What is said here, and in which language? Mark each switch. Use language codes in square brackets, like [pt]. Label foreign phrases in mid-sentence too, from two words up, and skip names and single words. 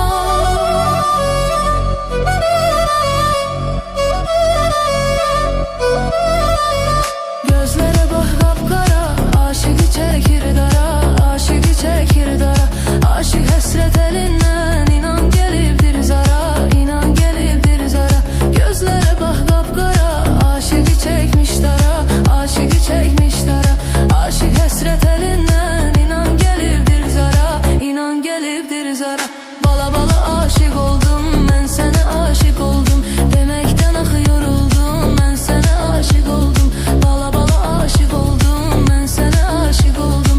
[tr] Gözlere bak kapkara, aşığı çekir dara, aşığı çekir dara. [az] Aşık həsrət elindən, inan gəlibdir zara, inan gəlibdir zara. [tr] Gözlere bak kapkara, aşığı çekmiş dara, aşığı çekmiş dara. [az] Aşık həsrət elindən, inan gəlibdir zara, inan gəlibdir zara. Bala bala aşık oldum, mən sənə aşık oldum. Deməkdən axı yoruldum, mən sənə aşık oldum. Bala bala aşık oldum, mən sənə aşık oldum.